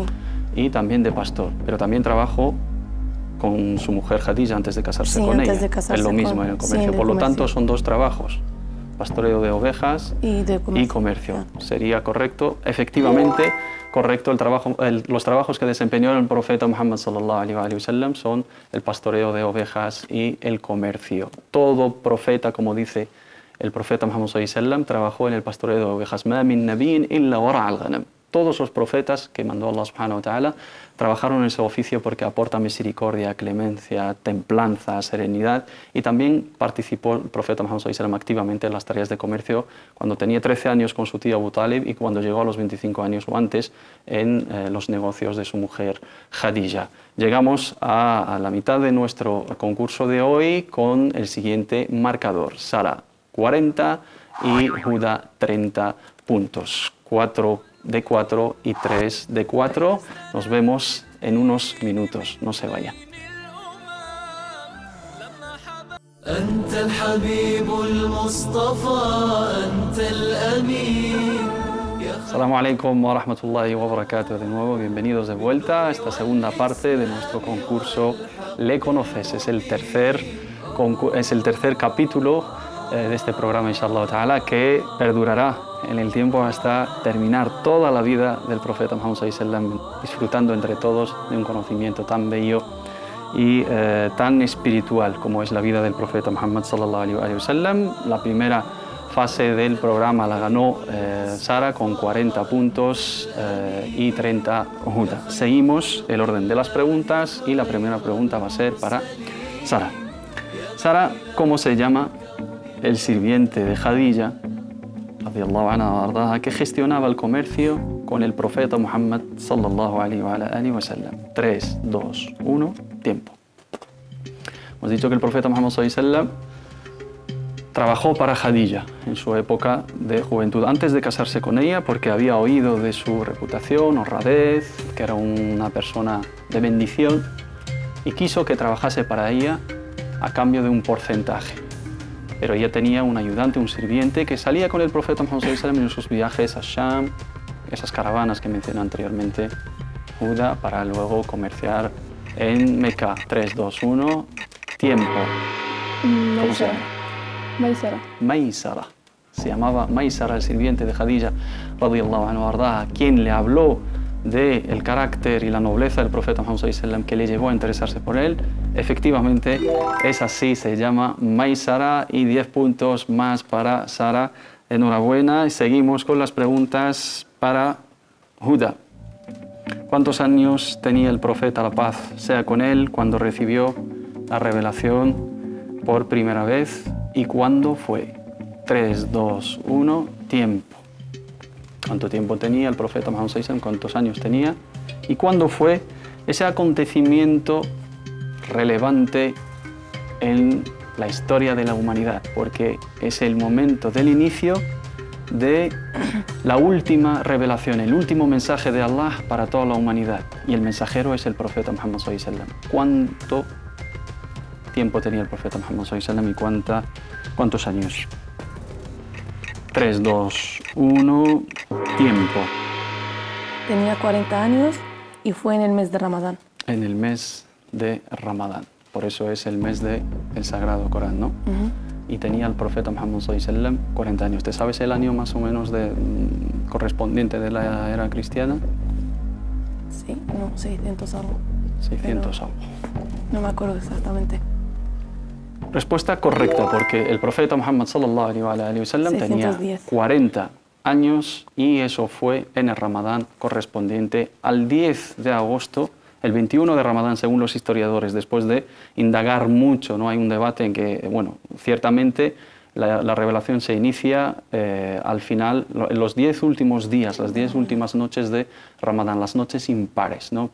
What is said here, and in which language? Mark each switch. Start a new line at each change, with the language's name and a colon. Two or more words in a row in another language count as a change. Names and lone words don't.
Spanish: Y también de pastor, pero también trabajó con su mujer Khadija antes de casarse con ella. Es lo mismo en el comercio. Por lo tanto, son 2 trabajos: pastoreo de ovejas y comercio. Sería correcto, efectivamente, correcto los trabajos que desempeñó el profeta Muhammad
Arabic: صلى الله عليه وسلم
Spanish: son el pastoreo de ovejas y el comercio. Todo profeta, como dice el profeta Muhammad
Arabic: صلى الله عليه وسلم,
Spanish: trabajó en el pastoreo de ovejas.
Arabic: ما من نبي إلا ورعى الغنم.
Spanish: Todos los profetas que mandó Allah
Arabic: سبحانه وتعالى
Spanish: trabajaron en ese oficio porque aporta misericordia, clemencia, templanza, serenidad, y también participó el profeta Muhammad
Arabic: صلى الله عليه وسلم
Spanish: activamente en las tareas de comercio cuando tenía 13 años con su tío Abu Talib y cuando llegó a los 25 años o antes en los negocios de su mujer Khadija. Llegamos a la mitad de nuestro concurso de hoy con el siguiente marcador: Sara 40 y Huda 30 puntos. 4 de 4 y 3 de 4. Nos vemos en unos minutos. No se vayan.
Arabic: السلام عليكم ورحمة الله وبركاته.
Spanish: De nuevo, bienvenidos de vuelta a esta segunda parte de nuestro concurso Le Conoces. Es el tercer capítulo de este programa,
Arabic: إن شاء الله تعالى,
Spanish: que perdurará en el tiempo hasta terminar toda la vida del profeta Muhammad
Arabic: صلى الله عليه وسلم,
Spanish: disfrutando entre todos de un conocimiento tan bello y tan espiritual como es la vida del profeta Muhammad
Arabic: صلى الله عليه وسلم.
Spanish: La primera fase del programa la ganó Sara con 40 puntos y 30 Huda. Seguimos el orden de las preguntas y la primera pregunta va a ser para Sara. Sara, ¿cómo se llama el sirviente de Khadija,
Arabic: رضي الله عنها,
Spanish: que gestionaba el comercio con el profeta Muhammad
Arabic: صلى الله عليه وسلم?
Spanish: 3, 2, 1, tiempo. Hemos dicho que el profeta Muhammad
Arabic: صلى الله عليه وسلم
Spanish: trabajó para Khadija en su época de juventud, antes de casarse con ella, porque había oído de su reputación, honradez, que era una persona de bendición, y quiso que trabajase para ella a cambio de un porcentaje. Pero ella tenía un ayudante, un sirviente, que salía con el profeta Muhammad
Arabic: صلى الله عليه وسلم
Spanish: en sus viajes a Sham, esas caravanas que mencioné anteriormente, Huda, para luego comerciar en Meca. 3, 2, 1, tiempo. Maisara. Maisara. se llamaba Maysara, el sirviente de Khadija,
Arabic: رضي الله عنه
Spanish: ardaha, quien le habló del carácter y la nobleza del profeta Muhammad
Arabic: صلى الله عليه وسلم
Spanish: que le llevó a interesarse por él, efectivamente es así, se llama Maysara, y 10 puntos más para Sara. Enhorabuena. Y seguimos con las preguntas para Huda. ¿Cuántos años tenía el profeta, la paz sea con él, cuando recibió la revelación por primera vez, y cuándo fue? 3, 2, 1, tiempo. ¿Cuánto tiempo tenía el profeta Muhammad
Arabic: صلى الله عليه وسلم?
Spanish: ¿Cuántos años tenía? ¿Y cuándo fue ese acontecimiento relevante en la historia de la humanidad? Porque es el momento del inicio de la última revelación, el último mensaje de Allah para toda la humanidad. Y el mensajero es el profeta Muhammad
Arabic: صلى الله عليه وسلم.
Spanish: ¿Cuánto tiempo tenía el profeta Muhammad
Arabic: صلى الله عليه وسلم
Spanish: y cuántos años? 3, 2, 1, tiempo. Tenía 40 años y fue en el mes de Ramadán. En el mes de Ramadán. Por eso es el mes del Sagrado Corán, ¿no? Y tenía el profeta Muhammad
Arabic: صلى الله عليه وسلم
Spanish: 40 años. ¿Te sabes el año más o menos correspondiente de la era cristiana? Sí, no, 600 algo. 600 algo. No me acuerdo exactamente. Respuesta correcta, porque el profeta Muhammad
Arabic: صلى الله عليه وسلم
Spanish: tenía 610. 40 años y eso fue en el Ramadán correspondiente al 10 de agosto, el 21 de Ramadán, según los historiadores, después de indagar mucho, ¿no? Hay un debate en que, bueno, ciertamente la revelación se inicia al final, en los 10 últimos días, las 10 últimas noches de Ramadán, las noches impares, ¿no?